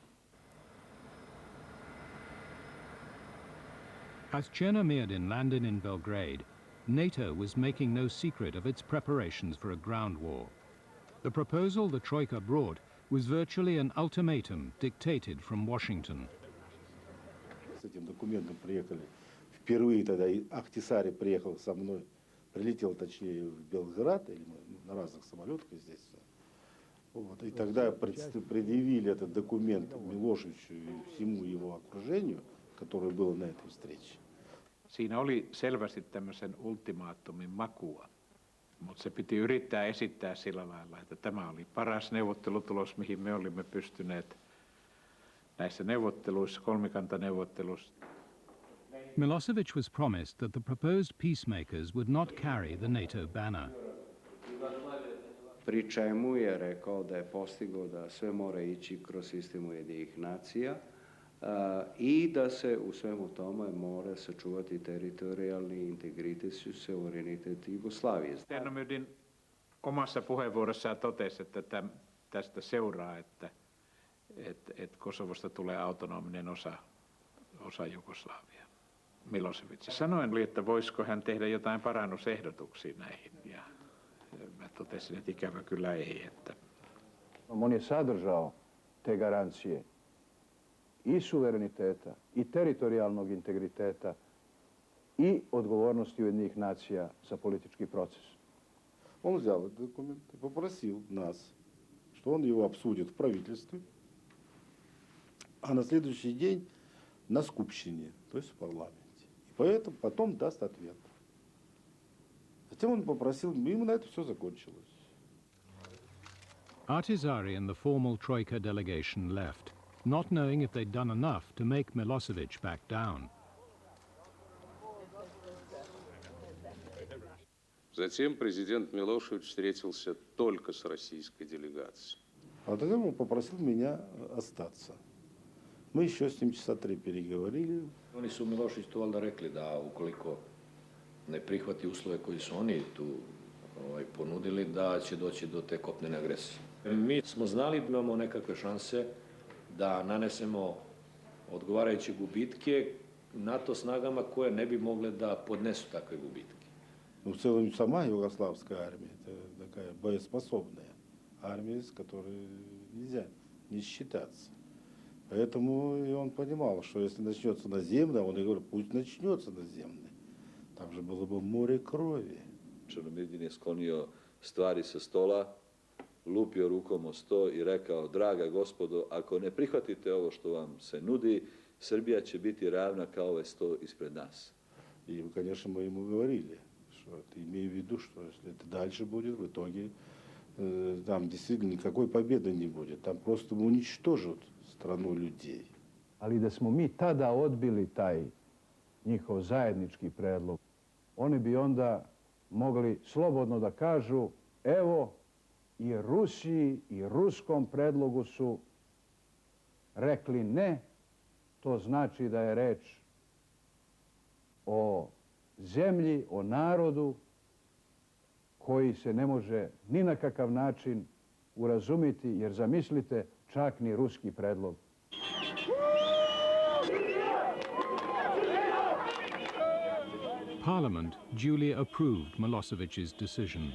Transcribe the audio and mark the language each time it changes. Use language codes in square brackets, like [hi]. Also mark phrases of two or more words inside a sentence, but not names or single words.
[en] As Cherno Mirdin landed in Belgrade, NATO was making no secret of its preparations for a ground war. The proposal the Troika brought was virtually an ultimatum dictated from Washington. [ru] С этим документом приехали. Впервые тогда и Ахтисари приехал со мной, прилетел, точнее, в Белград, или мы на разных самолетах здесь. Вот. И тогда предъявили этот документ Милошевичу и всему его окружению, которое было на этой встрече. [fi] Siinä oli selvästi tämmöisen ultimaattumin makua, mutta se piti yrittää esittää sillä lailla, että tämä oli paras neuvottelutulos, mihin me olimme pystyneet näissä neuvotteluissa, kolmikantaneuvotteluissa. [en] Milosevic was promised that the proposed peacemakers would not carry the NATO banner. [sr] Pri čemu je rekao da je postigao da sve mora ići kroz sistem Ujedinjenih nacija i da se u svemu tome mora sačuvati teritorijalni integritet ja suverenitet Jugoslavije. [fi] Stenomydin omassa puheenvuorossaan totesi, että tästä seuraa, että Kosovosta tulee autonominen osa Jugoslaviaa. Milosevic. Sanoin, että voisiko hän tehdä jotain parannusehdotuksia näihin. Ja mä totesin, että ikävä kyllä ei. Että... [sr] On je sadržao te garancije i suvereniteta, i teritorijalnog integriteta, i odgovornosti Ujedinjenih nacija za politički proces. [ru] Он взял этот документ и попросил нас, что он его обсудит в правительстве, а на следующий день на Скупщине, то есть в парламенте. И поэтому потом даст ответ. Затем он попросил, ему на это все закончилось. [en] Ahtisaari and the formal Troika delegation left, not knowing if they'd done enough to make Milosevic back down. [ru] Затем президент Милошевич встретился только с российской делегацией. А тогда он попросил меня остаться. Мы еще с ним часа 3 переговорили. [sr] Oni su Miloševiću valjda rekli da ukoliko ne prihvati uslove koji su oni tu ponudili, da će doći do te kopnene agresije. Mi smo znali da imamo nekakve šanse da nanesemo odgovarajuće gubitke NATO snagama koje ne bi mogle da podnesu takve gubitke. [ru] Ну, в целом, сама югославская армия, это такая боеспособная армия, с которой нельзя не считаться. Поэтому и он понимал, что если начнется наземное, он и говорит, пусть начнется наземное. Там же было бы море крови. [sr] Černomyrdin je sklonio stvari sa stola, lupio rukom o sto i rekao, draga gospodo, ako ne prihvatite ovo što vam se nudi, Srbija će biti ravna kao ovaj sto ispred nas. [ru] И, конечно, мы ему говорили, что имею в виду, что если это дальше будет, в итоге там действительно никакой победы не будет. Там просто уничтожат страну людей. [sr] Ali da smo mi tada odbili taj njihov zajednički predlog, oni bi onda mogli slobodno da kažu, evo i Rusiji i ruskom predlogu su rekli ne, to znači da je reč o zemlji, o narodu koji se ne može ni na kakav način urazumiti, jer zamislite, čak ni ruski predlog. [en] Parliament duly approved Milosevic's decision.